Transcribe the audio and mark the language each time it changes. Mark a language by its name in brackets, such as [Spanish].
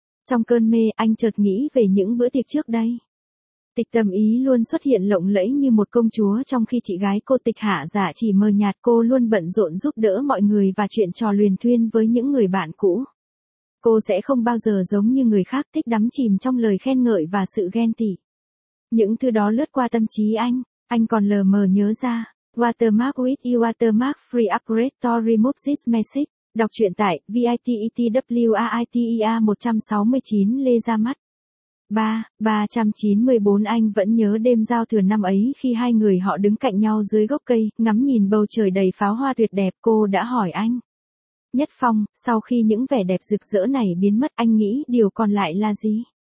[Vietnamese] Trong cơn mê, anh chợt nghĩ về những bữa tiệc trước đây. Tịch Tâm Ý luôn xuất hiện lộng lẫy như một công chúa, trong khi chị gái cô Tịch Hạ Dạ chỉ mờ nhạt, cô luôn bận rộn giúp đỡ mọi người và chuyện trò luyền thuyên với những người bạn cũ. Cô sẽ không bao giờ giống như người khác, thích đắm chìm trong lời khen ngợi và sự ghen tị. Những thứ đó lướt qua tâm trí anh còn lờ mờ nhớ ra. [English] Watermark with you, watermark free upgrade to remove this message. [Vietnamese] Đọc truyện tại VITETWAITER 169 Lê ra mắt. 394 Anh vẫn nhớ đêm giao thừa năm ấy khi hai người họ đứng cạnh nhau dưới gốc cây, ngắm nhìn bầu trời đầy pháo hoa tuyệt đẹp, cô đã hỏi anh. Nhất Phong, sau khi những vẻ đẹp rực rỡ này biến mất, anh nghĩ điều còn lại là gì?